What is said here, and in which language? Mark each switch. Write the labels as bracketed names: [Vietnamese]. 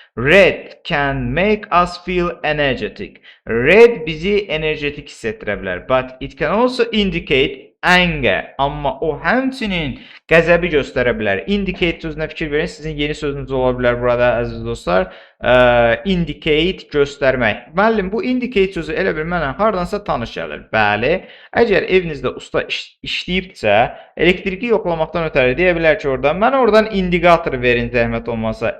[English] Red can make us feel energetic. [Azerbaijani] Red bizi energetik hiss etdirə bilər. [English] But it can also indicate anger. [Azerbaijani] Amma o həmçinin qəzəbi göstərə bilər. Indicate sözünə fikir verin. Sizin yeni sözünüz ola bilər burada əziz dostlar. Indicate göstərmək. Müəllim, bu indicate sözü elə bir mənə hardansa tanış gəlir. Bəli, əgər evinizdə usta işləyibsə, elektriki yoxlamaqdan ötəri deyə bilər ki, mən oradan indikator verin zəhmət olmasa.